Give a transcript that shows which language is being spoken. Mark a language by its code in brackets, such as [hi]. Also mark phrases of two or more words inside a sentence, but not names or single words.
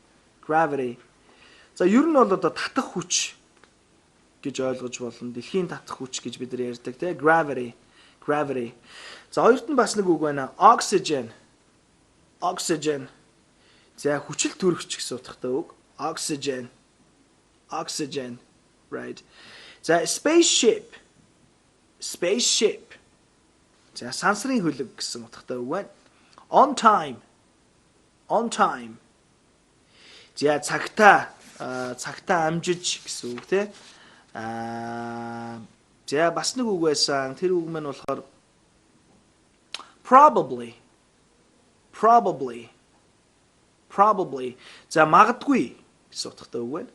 [mn] За ер нь бол одоо татах хүч гэж ойлгож болно. Дэлхийн татах хүч гэж бид нар ярьдаг тийм gravity. За хоёрт нь бас нэг үг байна. Oxygen. За хүчил төрөгч гэсэн утгатай үг. [en] Oxygen. Right. [mn] За spaceship. За сансрын хөлөг гэсэн утгатай үг байна. [en] On time. [mn] За цагтаа амжиж гэсэн үг тийм. За бас нэг үг байсан. Тэр үг маань болохоор probably. За магадгүй гэсэн утгатай үг байна.